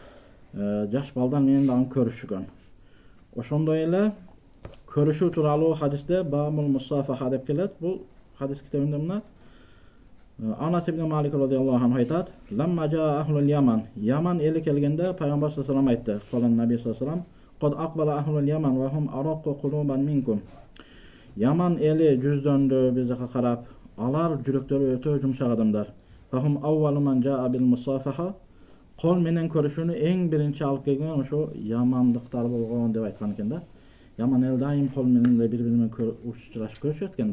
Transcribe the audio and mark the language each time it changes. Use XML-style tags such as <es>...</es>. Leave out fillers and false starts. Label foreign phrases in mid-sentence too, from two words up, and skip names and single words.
<ky>Жаш балдар менен дагы көрүшкөн. Ошондой эле көрүшүү тууралуу хадисте</ky> <ar>باب المصافحة</ar> <ky>деп келет. Бул хадис китебинде мына Анас ибн Малик</ky> <ar>رضي الله عنه</ar> <ky>айтат:</ky> <ar>"لما جاء أهل اليمن,</ar> <ky>Яман эли келгенде пайгамбар</ky> <ar>صلى الله عليه وسلم</ar> <ky>айтты.</ky> <ar>قال النبي صلى الله عليه وسلم: قد أقبل أهل اليمن وهم أرق قلوبا منكم."</ar> <ky>Яман эли жүздөндү бизге карап, алар жүрөктөрү өтө жумшак адамдар.</ky> <ar>فهم أول من جاء بالمصافحة.</ar> <ky>Кол менен көрүшүүнү эң биринчи алып келген ошо ямандыктар болгон деп айткан экен да. Яман эл дайым кол менен бири-бири менен учурашып көрүшөт экен да.</ky>